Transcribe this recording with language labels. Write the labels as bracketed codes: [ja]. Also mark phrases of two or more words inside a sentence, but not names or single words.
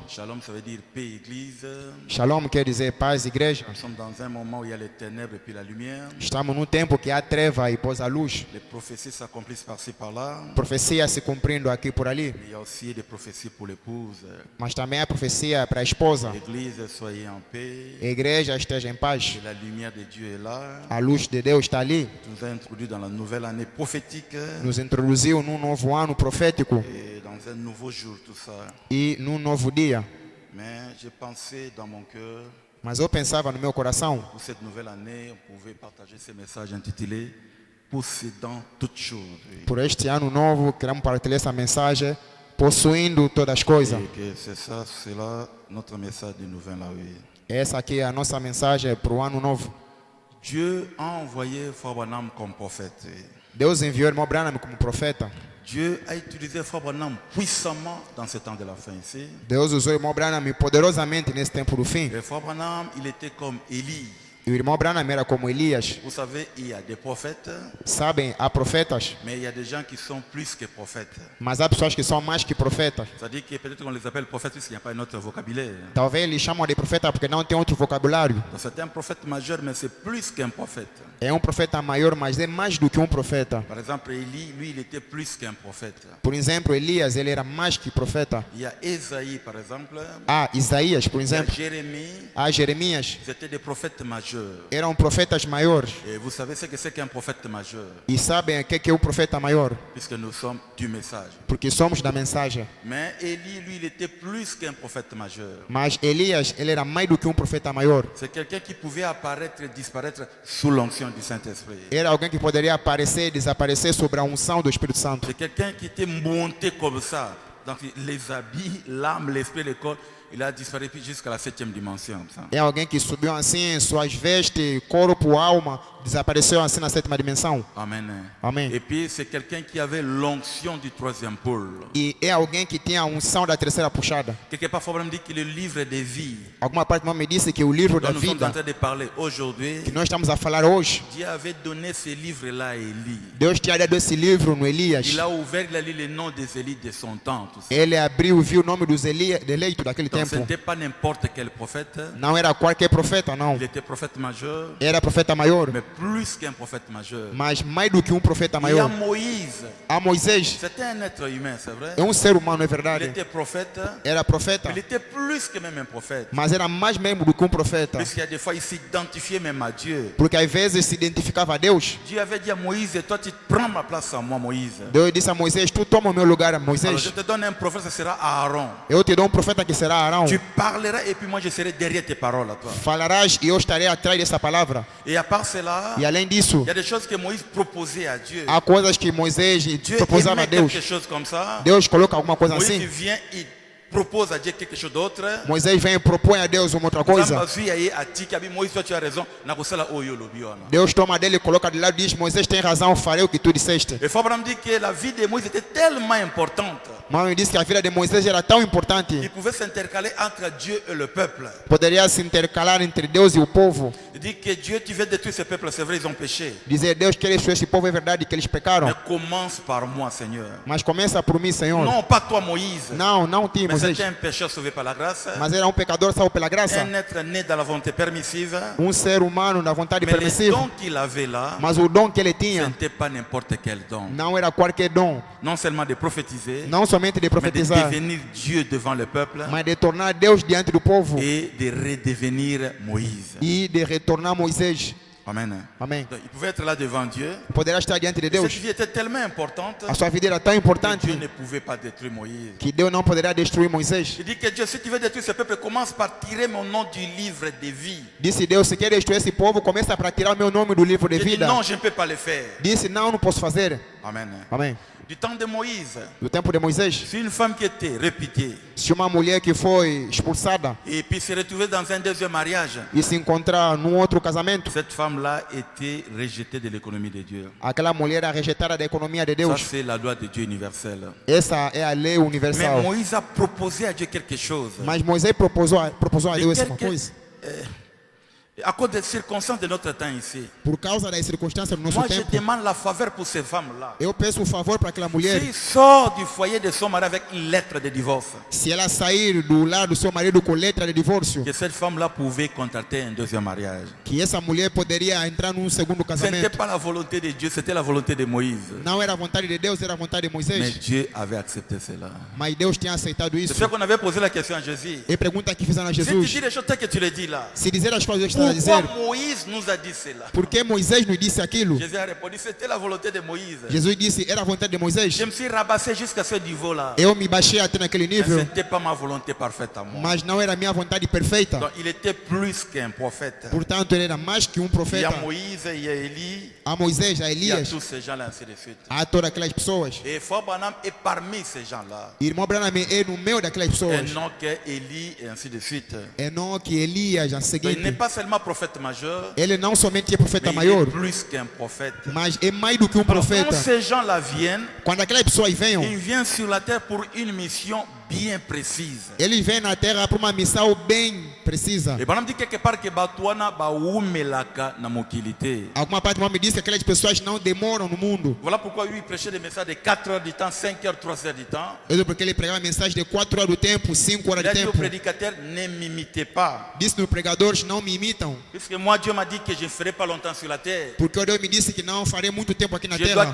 [fr] Shalom, ça veut dire paix, église. [pt] Shalom quer dizer paz, igreja. [fr] Nous sommes dans un moment où il y a les ténèbres et puis la lumière. [pt] Estamos num tempo que há treva e pós a luz. [fr] Les prophéties s'accomplissent par-ci par-là. [pt] Profecia se cumprindo aqui por ali. [fr] Mais il y a aussi des prophéties pour l'épouse. [pt] Mas também há profecia para a esposa. [fr] L'église, soyez en paix. [pt] A igreja esteja em paz. [fr] Et la lumière de Dieu est là. [pt] A luz de Deus está ali. [fr] Il nous a introduits dans la nouvelle année prophétique. [pt] Nos introduziu num novo ano profético [fr] Et dans un nouveau jour, tout ça. [pt] e num novo dia. [fr] Mais j'ai pensé dans mon cœur, [pt] Mas eu pensava no meu coração, [fr] pour cette nouvelle année, on pouvait partager ce message intitulé « Possédant toutes choses ». [pt] por este ano novo, queremos partilhar essa mensagem, possuindo todas as coisas. [fr] Et que c'est ça, c'est là notre message de nouvel an. Oui. [pt] Essa aqui é a nossa mensagem para o ano novo. [fr] Dieu a envoyé Frère Branham comme prophète. [pt] Deus enviou o irmão Branham como profeta. [fr] Dieu a utilisé Frère Branham puissamment dans ce temps de la fin ici. [pt] Deus usou o irmão Branham poderosamente nesse tempo do fim. [fr] Et Frère Branham, il était comme Élie. [pt] E o irmão Branham era como Elias. [fr] Vous savez, il y a des prophètes, [pt] Sabem, há profetas, [fr] mais il y a des gens qui sont plus que prophètes. [pt] mas há pessoas que são mais que profetas. [fr] C'est-à-dire que peut-être qu'on les appelle prophètes parce qu'il n'y a pas un autre vocabulaire. [pt] Talvez eles chamam de profeta porque não tem outro vocabulário. [fr] Donc c'est un prophète majeur, mais c'est plus qu'un prophète. [pt] É profeta maior, mas é mais do que profeta. [fr] Par exemple, Élie, lui, il était plus qu'un prophète. [pt] Por exemplo, Elias, ele era mais que profeta. [fr] Il y a Ésaïe, par exemple. [pt] Há Isaías, por [fr] Il y a [pt] exemplo. [fr] Jérémie. [pt] Há Jeremias. [fr] C'était des prophètes majeurs. [pt] Eram profetas maiores. [fr] Et vous savez ce que c'est qu'un prophète majeur, [pt] E sabem o que é o profeta maior? [fr] puisque nous sommes du message. [pt] Porque somos da mensagem. [fr] Mais Élie, lui, il était plus qu'un prophète majeur. [pt] Mas Elias, ele era mais do que profeta maior. [fr] C'est quelqu'un qui pouvait apparaître et disparaître sous l'onction du Saint-Esprit. [pt] Era alguém que poderia aparecer e desaparecer sobre a unção do Espírito Santo. [fr] C'est quelqu'un qui était monté comme ça. Donc les habits, l'âme, l'esprit, le corps, il a disparu jusqu'à la 7e dimension. Ça. [pt] É alguém que subiu assim, suas vestes, corpo, alma, desapareceu assim na 7ª dimensão. [fr] Amen. [pt] Amém. [fr] Et puis c'est quelqu'un qui avait l'onction du 3e pôle. [pt] E é alguém que tinha a unção da 3ª puxada. [fr] Quelque part, il faut me dire que le livre des vies, [pt] Alguma parte me disse que o livro da [fr] dont nous sommes en [pt] vida [fr] train de parler aujourd'hui, [pt] que nós estamos a falar hoje, [fr] Dieu avait donné ce livre-là à Élie. [pt] Deus tinha dado esse livro no Elias. [fr] Il a ouvert, il a lu les noms des Élie de son temps. Tout ça. [pt] Ele abriu e viu o nome dos eleitos daquele [fr] Donc ce [pt] tempo. [fr] n'était pas n'importe quel prophète. [pt] Não era qualquer profeta, não. [fr] Il était prophète majeur, [pt] Era profeta maior, [fr] mais plus qu'un prophète majeur. [pt] mas mais do que profeta [fr] Il y a [pt] maior. [fr] Moïse. [pt] A Moisés [fr] C'était un être humain, c'est vrai. [pt] é ser humano, é [fr] Il [pt] verdade. [fr] était prophète. [pt] Era profeta, [fr] Il était plus que même un prophète. [pt] mas era mais mesmo do que profeta. [fr] Parce qu'il y a des fois, il s'identifiait même à Dieu. [pt] Porque às vezes se identificava a Deus. [fr] Dieu avait dit à Moïse, toi tu prends ma place à moi, Moïse. [pt] Deus disse a Moisés, tu toma o meu lugar, [fr] Alors je [pt] Moisés. [fr] te donne un prophète, ce sera Aaron. [pt] Eu te dou profeta que será Arão. [fr] Tu parleras et puis moi je serai derrière tes paroles à toi. [pt] Falarás e eu estarei atrás dessa palavra. [fr] Et à part cela, [pt] E além disso, [fr] il y a des choses que Moïse proposait à Dieu. [pt] há coisas que Moisés [fr] Dieu [pt] proposava a [fr] aimait [pt] Deus. [fr] quelque chose comme ça. [pt] Deus coloca alguma coisa [fr] Moïse [pt] assim. [fr] vient, il propose à Dieu quelque chose d'autre. [pt] Moisés vem e propõe a Deus uma outra coisa. [fr] Moïse, toi tu as raison. [pt] Deus toma dele e coloca de lado e diz, Moisés tem razão, farei o que tu disseste. [fr] Et Frère Branham dit que la vie de Moïse était tellement importante. [pt] Mas disse que a vida de Moisés era tão [fr] Il [pt] importante, [fr] pouvait s'intercaler entre Dieu et le peuple. [pt] poderia se intercalar entre Deus e o povo. [fr] Il dit que Dieu, tu veux détruire ce peuple, c'est vrai, ils ont péché. [pt] Dizer, Deus quer destruir esse povo, é verdade que eles pecaram. [fr] Mais commence par moi, Seigneur. [pt] Mas começa por mim, Senhor. [fr] Non, pas toi, Moïse. [pt] Não ti, [fr] Mais [pt] Moisés. [fr] c'était un pécheur sauvé par la grâce. [pt] Mas era pecador salvo pela graça. [fr] Un être né dans la volonté permissive. [pt] Ser humano na vontade [fr] Mais le [pt] permissiva. [fr] don qu'il avait là, [pt] Mas o dom que ele [fr] ce [pt] tinha [fr] n'était pas n'importe quel don. [pt] não era qualquer dom. [fr] Non seulement de prophétiser, [pt] Não somente de [fr] mais de [pt] profetizar, [fr] devenir Dieu devant le peuple [pt] mas de tornar Deus diante do povo [fr] et de redevenir Moïse. [pt] e de retornar Moisés. [fr] Amen. [pt] Amém. [fr] Donc, il pouvait être là devant Dieu. [pt] Poderá estar diante de [fr] Cette [pt] Deus. [fr] vie était tellement importante [pt] A sua vida era tão [fr] que [pt] importante [fr] Dieu ne pouvait pas détruire Moïse. [pt] que Deus não poderá destruir Moisés. [fr] Il dit que Dieu, si tu veux détruire ce peuple, commence par tirer mon nom du livre de vie. [pt] Disse Deus, se quer destruir esse povo, começa para tirar o meu nome do livro de [fr] Il dit [pt] vida. [fr] non, je ne peux pas le faire. [pt] Disse, não posso fazer. [fr] Amen. [pt] Amém. [fr] Du temps de Moïse, [pt] Do tempo de Moisés, [fr] si une femme qui était réputée [pt] se uma mulher que foi expulsada [fr] et puis se retrouvait dans un deuxième mariage, [pt] e se encontrar num outro casamento, [fr] cette femme-là était rejetée de l'économie de Dieu. [pt] aquela mulher era rejeitada da economia de [fr] Ça, [pt] Deus. [fr] c'est la loi de Dieu universelle. [pt] Essa é a lei [fr] Mais [pt] universal. [fr] Moïse a proposé à Dieu quelque chose. [pt] Mas Moisés proposou a [fr] Et [pt] Deus uma coisa. [fr] À cause des circonstances de notre temps ici, [pt] Por causa das circunstâncias do nosso [fr] moi je [pt] tempo, [fr] demande la faveur pour ces femmes-là. [pt] eu peço um favor para aquela mulher. [fr] S'il sort du foyer de son mari avec une lettre de divorce, [pt] Se ela sair do lar do seu marido com letra de divórcio, [fr] que cette femme-là pouvait contracter un deuxième mariage. [pt] que essa mulher poderia entrar num segundo [fr] Ce n'était [pt] casamento. [fr] pas la volonté de Dieu, c'était la volonté de Moïse. [pt] Não era a vontade de Deus, era a vontade de [fr] Mais [pt] Moisés. [fr] Dieu avait accepté cela. [pt] Mas Deus tinha aceitado [fr] C'est [pt] isso. [fr] ce qu'on avait posé la question à Jésus. [pt] E pergunta que fizeram a [fr] Si tu [pt] Jesus: [fr] dis les choses telles que tu les dis là, [pt] se dizer as coisas que está a [fr] Pourquoi [pt] dizer, [fr] Moïse nous a dit cela? [pt] por que Moisés nos disse aquilo? [fr] Jésus a répondu, c'était la volonté de Moïse. [pt] Jesus disse, era a vontade de Moisés. [fr] Je me suis rabassé jusqu'à ce niveau-là. [pt] Eu me baixei até naquele [fr] Mais ce [pt] nível, [fr] n'était pas ma volonté parfaite à moi. [pt] mas não era a minha vontade perfeita. [fr] Donc il était plus qu'un prophète. [pt] Portanto, ele era mais que [fr] Il y [pt] profeta. [fr] a Moïse, il y a Élie, [pt] A Moisés, a [fr] il y a [pt] Elias, [fr] tous ces gens-là, ainsi de suite. [pt] a todas aquelas pessoas. [fr] Et Frère Branham est parmi ces gens-là. [pt] Irmão Branham é no meio daquelas [fr] Et [pt] pessoas. [fr] non qu'Élie et ainsi de suite. [pt] Enoque, Elias, a [fr] Donc, il n'est [pt] seguinte. [fr] pas seulement prophète majeur, [pt] Ele não somente é [fr] mais [pt] profeta [fr] il [pt] maior, [fr] est plus qu'un prophète. [pt] mas é mais do que [fr] Alors, [pt] profeta. [fr] quand ces gens-là viennent, [pt] Quando aquelas pessoas venham, [fr] ils viennent sur la terre pour une mission bien précise. [pt] eles vêm na terra para uma missão bem precisa. [fr] Et Branham dit quelque part que [ln] Batuana Baumelaka na mokilité. [pt] Alguma parte do me disse que aquelas pessoas não demoram no mundo. [fr] Voilà pourquoi lui il prêchait des messages de 4 heures du temps, 5 heures, 3 heures du temps. [pt] É porque ele pregava mensagem de 4 horas do tempo, 5 horas [fr] Il a [pt] de [fr] dit aux [pt] tempo. [fr] prédicateurs, ne m'imitez pas. [pt] Disse nos pregadores, não me imitam. [fr] Puisque moi, Dieu m'a dit que je ne ferai pas longtemps sur la terre. [pt] Porque Deus me disse que não farei muito tempo aqui na [fr] Je dois